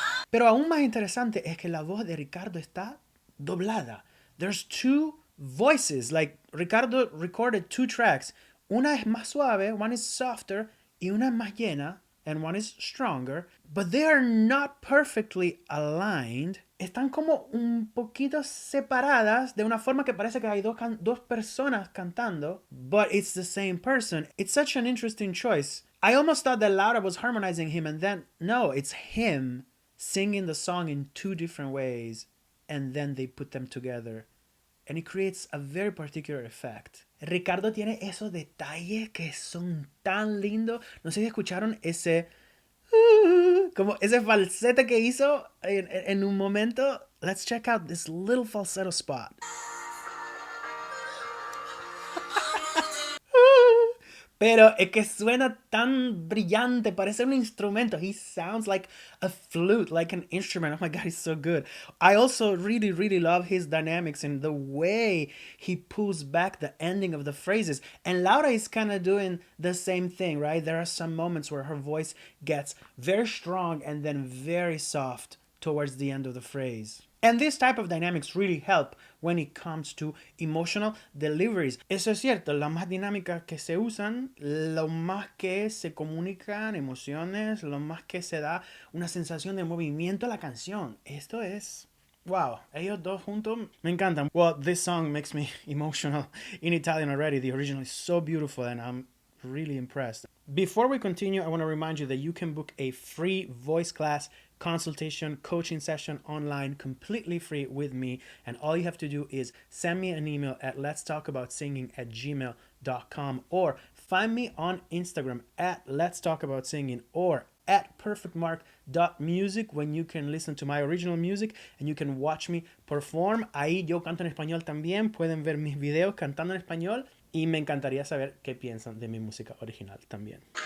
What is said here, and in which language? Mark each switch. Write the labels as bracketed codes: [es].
[es] Pero aún más interesante es que la voz de Ricardo está doblada. [en] There's two voices, like Ricardo recorded two tracks. [es] Una es más suave, [en] one is softer, [es] y una es más llena, [en] and one is stronger, but they are not perfectly aligned. [es] Están como un poquito separadas de una forma que parece que hay dos personas cantando, [en] but it's the same person. It's such an interesting choice. I almost thought that Laura was harmonizing him, and then no, it's him singing the song in two different ways, and then they put them together. And it creates a very particular effect. [es] Ricardo tiene esos detalles que son tan lindos. No sé si escucharon ese como ese falsete que hizo en un momento. [en] Let's check out this little falsetto spot. [es] Pero es que suena tan brillante, parece un instrumento. [en] He sounds like a flute, like an instrument. Oh my God, he's so good. I also really, really love his dynamics and the way he pulls back the ending of the phrases. And Laura is kind of doing the same thing, right? There are some moments where her voice gets very strong and then very soft towards the end of the phrase. And this type of dynamics really help when it comes to emotional deliveries. [es] Eso es cierto, las más dinámicas que se usan, lo más que se comunican emociones, lo más que se da una sensación de movimiento a la canción. Esto es... Wow, ellos dos juntos me encantan. [en] Well, this song makes me emotional in Italian already. The original is so beautiful and I'm really impressed. Before we continue, I want to remind you that you can book a free voice class consultation coaching session online completely free with me, and all you have to do is send me an email at letstalkaboutsinging@gmail.com or find me on Instagram at letstalkaboutsinging or at perfectmark.music when you can listen to my original music and you can watch me perform. [es] Ahí yo canto en español también, pueden ver mis videos cantando en español y me encantaría saber qué piensan de mi música original también.